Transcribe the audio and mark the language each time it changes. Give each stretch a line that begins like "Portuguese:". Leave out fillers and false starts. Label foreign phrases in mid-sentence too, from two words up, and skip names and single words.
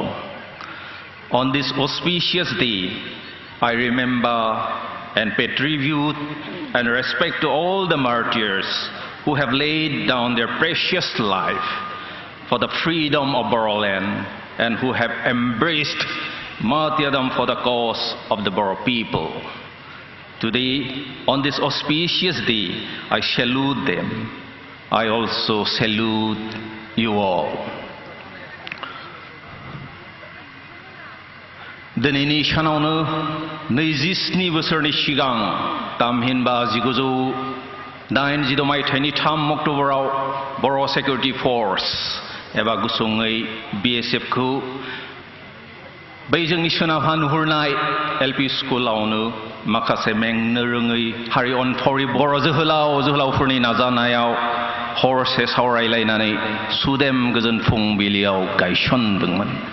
English: On this auspicious day, I remember and pay tribute and respect to all the martyrs who have laid down their precious life for the freedom of Boroland and who have embraced martyrdom for the cause of the Boro people. Today, on this auspicious day, I salute them. I also salute you all.
Bodo: दिनैनि सानावनो 27 बोसोरनि सिगां तामहिनबा दाइनजिद' मायथाइनि 3 अक्ट'बराव बर' सिकिउरिटि फोर्स एबा गुसुङै BSF खौ बै जोंनि सोनाबहा नुहुरनाय LP स्कुलावनो माखासे मेंनो रोङै हारि अनफावरि बर' जोहोलावफोरनि नाजानायाव हरसे सावरायलायनानै सुदेम गोजोन फुंबिलियाव गायसनदोंमोन।